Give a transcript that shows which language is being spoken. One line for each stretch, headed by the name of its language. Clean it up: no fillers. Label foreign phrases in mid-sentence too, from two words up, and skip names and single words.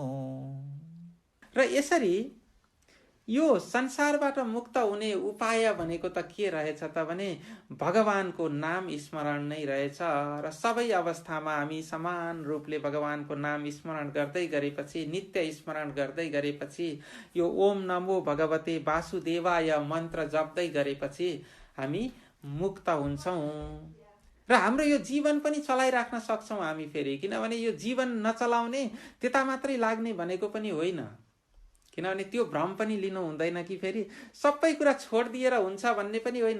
Nepali: र यसरी यो संसारबाट मुक्त हुने उपाय भनेको त के रहेछ त भने भगवानको नाम स्मरण नै रहेछ। र सबै अवस्थामा हामी समान रूपले भगवानको नाम स्मरण गर्दै गरेपछि, नित्य स्मरण गर्दै गरेपछि, यो
Sanskrit: ओम नमो भगवते वासुदेवाय
Nepali: मन्त्र जप्दै गरेपछि हामी मुक्त हुन्छौँ। र हाम्रो यो जीवन पनि चलाइराख्न सक्छौँ हामी फेरि। किनभने यो जीवन नचलाउने, त्यता मात्रै लाग्ने भनेको पनि होइन। किनभने त्यो भ्रम पनि लिनु हुँदैन कि फेरि सबै कुरा छोडिदिएर हुन्छ भन्ने पनि होइन।